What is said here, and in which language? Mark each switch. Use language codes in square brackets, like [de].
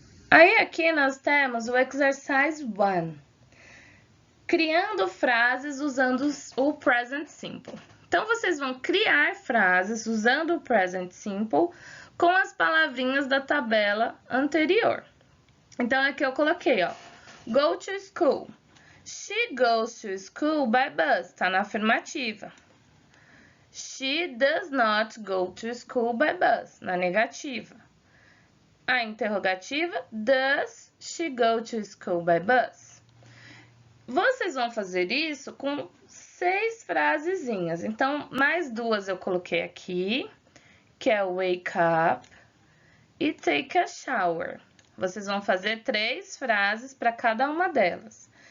[pt] Aí aqui nós temos o exercise 1, criando frases usando o present simple. Então, vocês vão criar frases usando o present simple com as palavrinhas da tabela anterior. Então, aqui eu coloquei, ó, go to school. [en] She goes to school by bus, [pt] tá na afirmativa. [en] She does not go to school by bus, [pt] na negativa. A interrogativa, [en] does she go to school by bus? [pt] Vocês vão fazer isso com 6 frasezinhas. Então, mais 2 eu coloquei aqui, que é wake up e take a shower. Vocês vão fazer 3 frases para cada uma delas.